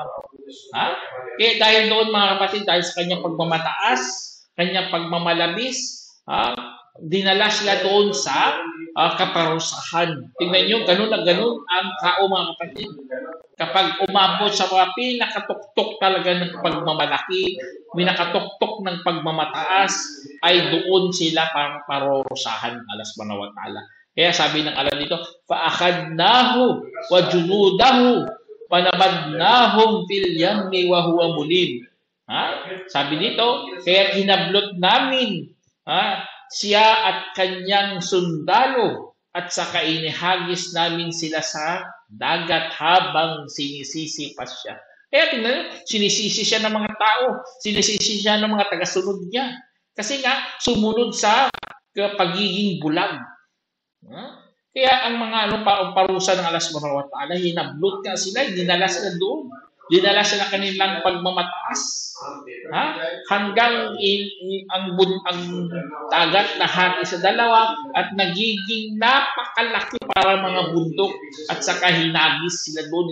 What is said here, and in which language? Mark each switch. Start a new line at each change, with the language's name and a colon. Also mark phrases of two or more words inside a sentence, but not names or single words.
Filipino: Kaya dahil doon mga kapatid, dahil sa kanyang pagmamataas, kanyang pagmamalabis, dinala sila doon sa kaparusahan. Tingnan nyo, ganun na ganun ang tao mga kapatid. kapag umabot sa mga pinakatuktok talaga ng pagmamalaki, pinakatuktok ng pagmamataas, ay doon sila parurusahan ng Allah
Arabic: سبحانه وتعالى.
Filipino: Kaya sabi ng Allah dito,
Arabic: فَأَخَذْنَاهُ وَجُنُودَهُ وَنَبَذْنَاهُمْ فِي الْيَمِّ وَهُوَ مُلِيمٌ.
Filipino: Sabi dito, kaya hinablot namin siya at kanyang sundalo at saka inihagis namin sila sa dagat habang sinisisi pa siya. Kaya tingnan nyo, sinisisi siya ng mga tao, sinisisi siya ng mga tagasunod niya. Kasi nga, sumunod sa pagiging bulag. Kaya ang mga parusa ng Allah
Arabic: سبحانه وتعالى,
Filipino: hinablot nga sila, dinala sila doon. Dinala sila kanilang pagmamataas. Hanggang ang dagat na hati sa dalawa at nagiging napakalaki para mga bundok at saka hinagis sila doon.